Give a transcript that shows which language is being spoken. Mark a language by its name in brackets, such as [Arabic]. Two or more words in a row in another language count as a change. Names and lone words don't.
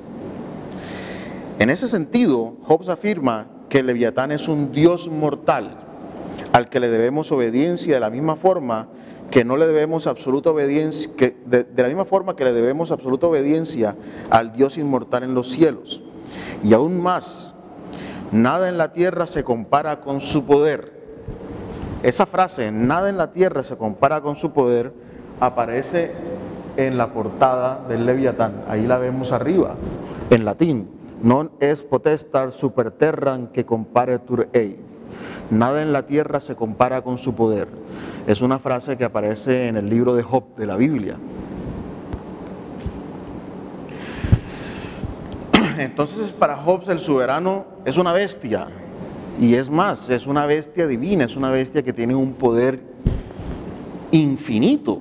[Spanish] En ese sentido, Hobbes afirma que el leviatán es un dios mortal, al que le debemos obediencia de la misma forma que no le debemos absoluta obediencia, de la misma forma que le debemos absoluta obediencia al Dios inmortal en los cielos. Y aún más, nada en la tierra se compara con su poder. Esa frase, nada en la tierra se compara con su poder, aparece en la portada del Leviatán. Ahí la vemos arriba, en latín. [Latin] Non est potestas super terram que comparetur ei. [Spanish] Nada en la tierra se compara con su poder. Es una frase que aparece en el libro de Job de la Biblia. Entonces, para Job el soberano es una bestia, y es más, es una bestia divina, es una bestia que tiene un poder infinito.